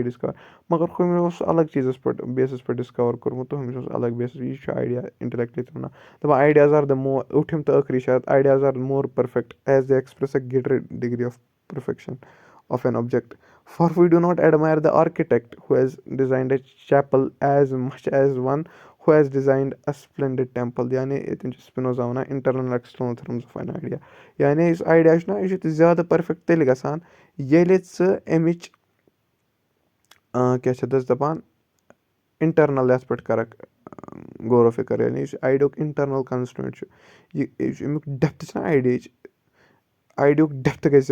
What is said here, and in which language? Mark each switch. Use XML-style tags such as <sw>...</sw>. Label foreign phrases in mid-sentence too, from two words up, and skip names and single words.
<ks>ڈِسکَور مگر ہُمۍ اوس الگ چیٖزَس پٮ۪ٹھ بیسَس پٮ۪ٹھ ڈِسکَور کوٚرمُت تہٕ ہُمِس اوس الگ بیسَس یہِ چھُ</ks> <en>idea intellectually</en> <ks>تہِ وَنان دَپان</ks> <en>ideas are the</en> <ks>ٲٹھِم تہٕ ٲخری چھِ اَتھ</ks> <en>ideas are more perfect as the express a greater degree of perfection of an object for we do not admire the architect who has designed a chapel as much as one who has designed a splendid temple</en> <ks>یعنی ییٚتٮ۪ن چھِ سپِنوزا وَنان</ks> <en>internal external terms of an idea</en> <ks>یعنی یُس آیڈیا چھُنہ یہِ چھُ زیادٕ پٔرفیکٹ تیٚلہِ گژھان ییٚلہِ ژٕ اَمِچ کیاہ چھِ اَتھ دَپان اِنٹرنل یَتھ پٮ۪ٹھ کَرکھ غور و فِکر یعنی یُس آیڈیُک</ks> <en>internal constant</en> <ks>چھُ یہِ چھُ اَمیُک ڈیپتھ چھِنہ آیڈیُک ڈیپتھ گژھِ</ks>